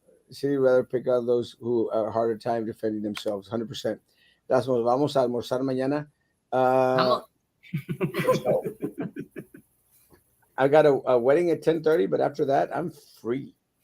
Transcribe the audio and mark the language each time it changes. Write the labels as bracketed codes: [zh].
[en] City rather pick out those who are harder time defending themselves. 100%. That's what [es] vamos a almorzar mañana. Vamos. [en] So I got a wedding at 10:30, but after that, I'm free.